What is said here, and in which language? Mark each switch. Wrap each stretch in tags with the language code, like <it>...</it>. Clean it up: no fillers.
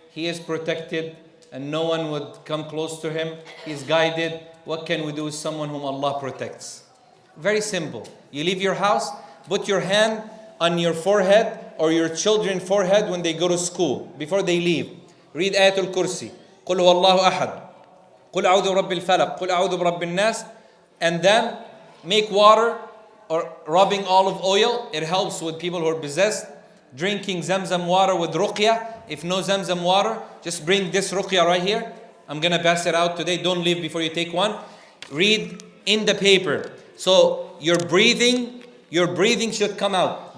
<en>He is protected and no one would come close to him. He is guided. What can we do with someone whom Allah protects? Very simple. You leave your house, put your hand on your forehead or your children's forehead when they go to school, before they leave. Read Ayatul Kursi.</en> <ar>قل هو الله أحد. قل أعوذ برب الفلق. قل أعوذ برب الناس.</ar> <en>And then make water or rubbing olive oil. It helps with people who are possessed. Drinking Zamzam water with ruqya. If no Zamzam water, just bring this ruqya right here. I'm going to pass it out today. Don't leave before you take one. Read in the paper. So your breathing should come out.</en>